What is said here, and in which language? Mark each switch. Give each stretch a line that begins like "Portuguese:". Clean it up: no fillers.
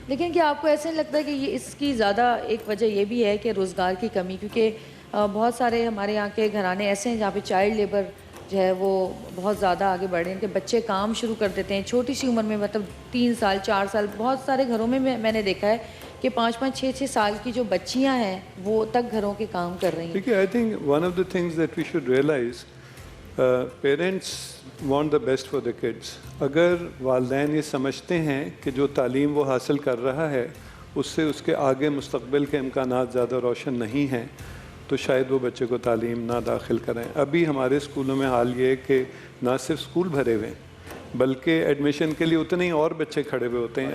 Urdu: لیکن کیا آپ کو ایسے نہیں لگتا کہ یہ اس کی زیادہ ایک وجہ یہ بھی ہے کہ روزگار کی کمی، کیونکہ بہت سارے ہمارے یہاں کے گھرانے ایسے ہیں جہاں پہ چائلڈ لیبر جو ہے وہ بہت زیادہ آگے بڑھ رہے ہیں کہ بچے کام شروع کر دیتے ہیں چھوٹی سی عمر میں، مطلب 3 سال 4 سال. بہت سارے گھروں میں میں نے دیکھا ہے کہ کہ 5-5 6-6 سال کی جو بچیاں ہیں وہ تک گھروں کے کام کر رہی ہیں.
English: دیکھیے I think one of the things that we should realise parents want the best for the kids.
Urdu: اگر والدین یہ سمجھتے ہیں کہ جو تعلیم وہ حاصل کر رہا ہے اس سے اس کے آگے مستقبل کے امکانات زیادہ روشن نہیں ہیں تو شاید وہ بچے کو تعلیم نہ داخل کریں. ابھی ہمارے اسکولوں میں حال یہ ہے کہ نہ صرف اسکول بھرے ہوئے ہیں بلکہ ایڈمیشن کے لیے اتنے ہی اور بچے کھڑے ہوئے ہوتے ہیں.